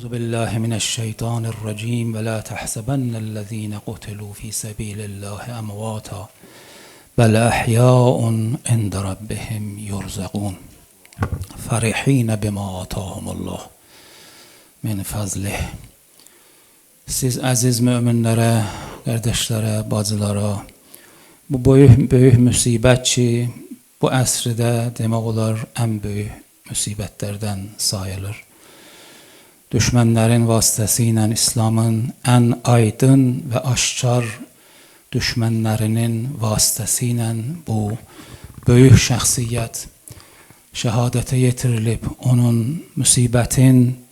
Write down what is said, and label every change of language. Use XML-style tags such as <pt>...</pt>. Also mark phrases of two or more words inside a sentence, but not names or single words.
<ar>بالله من الشيطان الرجيم ولا تحسبن الذين قتلوا في سبيل الله أمواتا بل أحياء عند ربهم يرزقون فرحين بما آتاهم الله من fazlih.</ar> <az>Siz aziz müminlere, kardeşlere, bacılara, bu büyük müsibət ki, bu əsrdə demək olar ən böyük müsibətlərdən sayılır. Düşmənlərin vasitəsilə İslamın ən aydın və aşkar düşmənlərinin vasitəsilə bu böyük şəxsiyyət şəhadətə yetirilib, onun müsibətin</az>